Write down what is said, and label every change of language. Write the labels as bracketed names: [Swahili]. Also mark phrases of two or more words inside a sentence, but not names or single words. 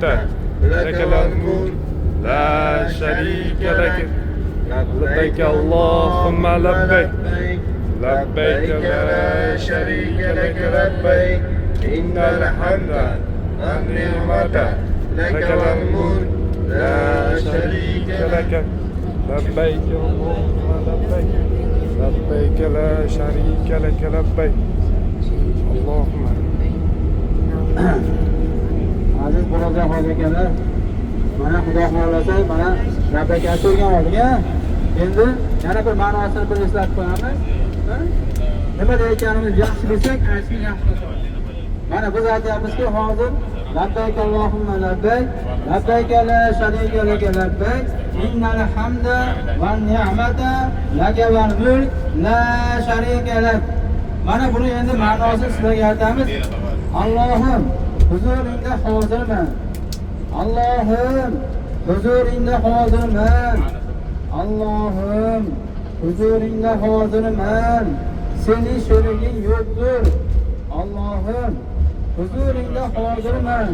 [Arabic] لك والملك لا شريك لك لبيك اللهم لبيك لبيك لا شريك لك لبيك إن الحمد والنعمة لك والملك لا شريك لك لبيك اللهم لبيك لبيك لا شريك لك لبيك اللهم [Uzbek] aziz birodar akalar, mana Xudo xolasa mana labbayka aytgan oldiga endi yana bir ma'nosini bir eslatib qo'yamiz. Nima deyotganimizni yaxshi bilsak, aytishni yaxshi bilamiz. Mana biz aytyapmizki, hozir [Arabic] لبيك اللهم لبيك، لبيك لا شريك لك لبيك، إن الحمد والنعمة لك والملك لا شريك لك. [Uzbek] Mana buni endi ma'nosini sizlarga aytamiz. Allohim huzuringda hozirman. Allohim huzuringda hozirman. Allohim huzuringda hozirman. Sening sheriging yo'qdir. Allohim huzuringda hozirman.